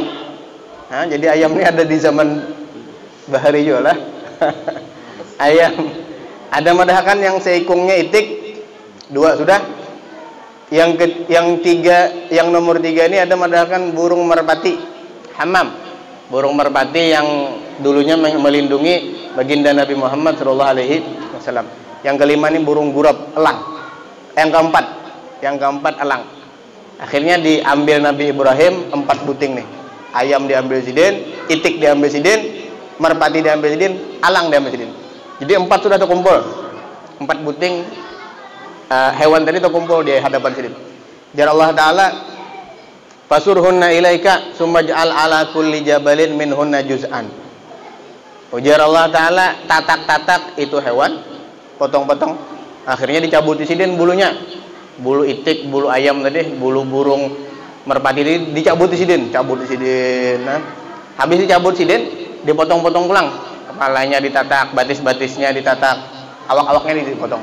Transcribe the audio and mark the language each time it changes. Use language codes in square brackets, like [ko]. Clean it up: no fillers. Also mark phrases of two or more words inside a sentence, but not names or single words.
[bjn] Nah, jadi ayam ini ada di zaman bahari juga lah. Ayam. Ada madahkan yang seikungnya itik, 2 sudah. Yang nomor 3 ini ada madahkan burung merpati, hamam. [id] Burung merpati yang dulunya melindungi baginda Nabi Muhammad SAW. Yang kelima ini burung gurab, elang. [bjn] Yang keempat elang. Akhirnya diambil Nabi Ibrahim 4 buting nih. Ayam diambil Sidin, itik diambil Sidin, merpati diambil Sidin, alang diambil Sidin. Jadi 4 sudah terkumpul. 4 buting hewan tadi terkumpul di hadapan Sidin. Jar Allah Ta'ala, [ar] فصرهن إليك ثم اجعل على كل جبل منهن جزءا. [bjn] Ujar Allah Ta'ala, tatak-tatak itu hewan, potong-potong. Akhirnya dicabut di Sidin bulunya. Bulu itik, bulu ayam tadi, bulu burung merpati ini dicabut di Sidin. Cabut di Sidin. Nah, habis dicabut Sidin, dipotong-potong pulang. Kepalanya ditatak, batis-batisnya ditatak, awak-awaknya dipotong.